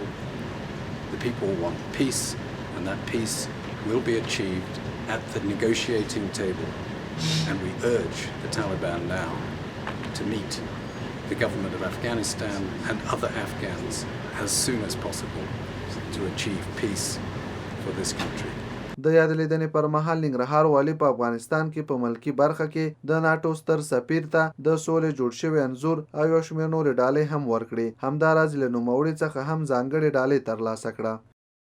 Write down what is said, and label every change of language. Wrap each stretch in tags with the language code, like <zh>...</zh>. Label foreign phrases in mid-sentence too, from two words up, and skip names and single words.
<en>The people want peace, and that peace will be achieved at the negotiating table. And we urge the Taliban now to meet the government of Afghanistan and other Afghans as soon as possible to achieve peace for this country.</en> <ps>د یاد لیدنې پر مهال ننګرهار والي په افغانستان کې په ملکی برخه کې د ناټو ستر سفیر ته د سولې جوړ شوی انځور او یو شمېر نورې ډالۍ هم ورکړې. همداراز له نوموړي څخه هم ځانګړې ډالۍ ترلاسه کړه.</ps>